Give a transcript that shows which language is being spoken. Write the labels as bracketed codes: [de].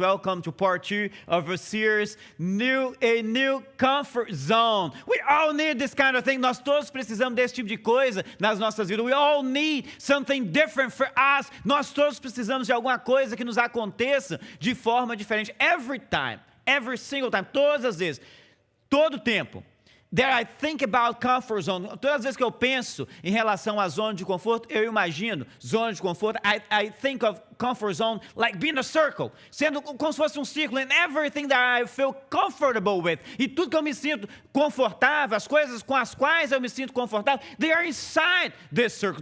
[en] Welcome to part 2 of our series, a new comfort zone. We all need this kind of thing. [pt] Nós todos precisamos desse tipo de coisa nas nossas vidas. [en] We all need something different for us. [pt] Nós todos precisamos de alguma coisa que nos aconteça de forma diferente. [en] Every time, every single time, [pt] todas as vezes, todo o tempo. [en] That I think about comfort zone. [pt] Todas as vezes que eu penso em relação à zona de conforto, eu imagino zona de conforto. [en] I think of comfort zone like being a circle, [pt] sendo como se fosse um círculo, [en] and everything that I feel comfortable with. [pt] E tudo que eu me sinto confortável, as coisas com as quais eu me sinto confortável, [en] they are inside this circle.